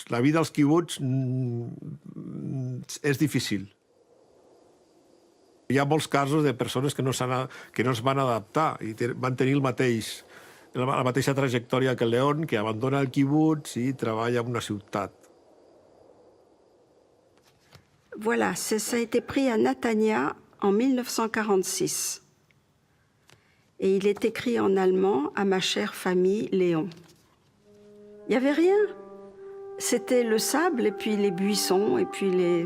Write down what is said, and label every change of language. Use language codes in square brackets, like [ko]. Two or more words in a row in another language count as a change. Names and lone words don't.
[ca] La vida als quibuts és difícil. Hi ha molts casos de persones que no es van adaptar i van tenir la mateixa trajectòria que el León, que abandona el quibuts i treballa en una ciutat. [fr] Voilà, ça a été pris à Natania en 1946. Et il est écrit en allemand à ma chère famille Léon. Il n'y avait rien. C'était le sable et puis les buissons et puis les...